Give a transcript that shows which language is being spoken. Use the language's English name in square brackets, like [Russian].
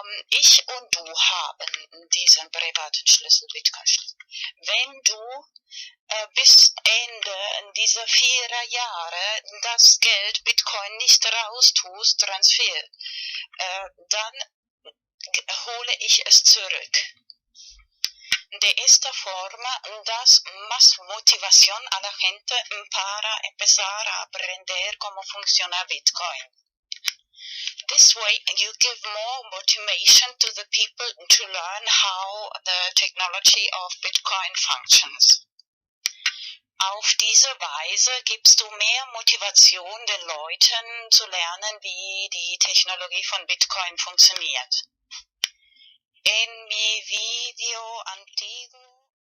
[German] Ich und du haben diesen privaten Schlüssel, Bitcoin-Schlüssel. Wenn du bis Ende dieser 4 Jahre das Geld Bitcoin nicht raustust, Transfer, dann hole ich es zurück. [Spanish] De esta forma das más motivación a la gente para empezar a aprender cómo funciona Bitcoin. [English] This way you give more motivation to the people to learn how the technology of Bitcoin functions. [German] Auf diese Weise gibst du mehr Motivation den Leuten zu lernen, wie die Technologie von Bitcoin funktioniert. [Spanish] En mi video antiguo